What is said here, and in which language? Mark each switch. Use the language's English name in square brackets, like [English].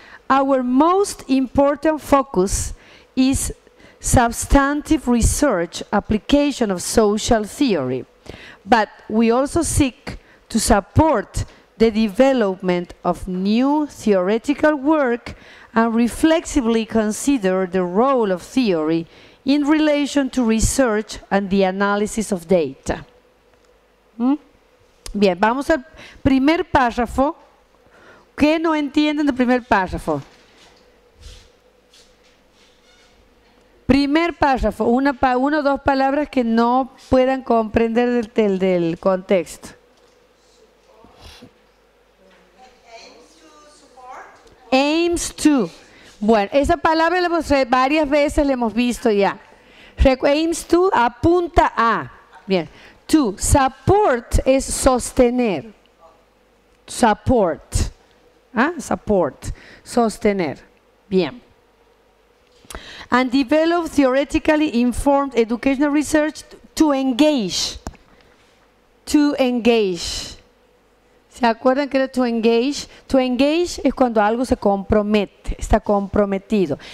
[English] Our most important focus is substantive research application of social theory, but we also seek to support the development of new theoretical work and reflexively consider the role of theory in relation to research and the analysis of data. [Spanish] Bien, vamos al primer párrafo. ¿Qué no entienden del primer párrafo? Primer párrafo, una o dos palabras que no puedan comprender del contexto. Aims to. Bueno, esa palabra varias veces la hemos visto ya. Aims to, apunta a. Bien. To. Support es sostener. Support. Support. Sostener. Bien. [English] And develop theoretically informed educational research to engage. To engage. [Spanish] ¿Se acuerdan que era to engage? To engage es cuando algo se compromete, está comprometido.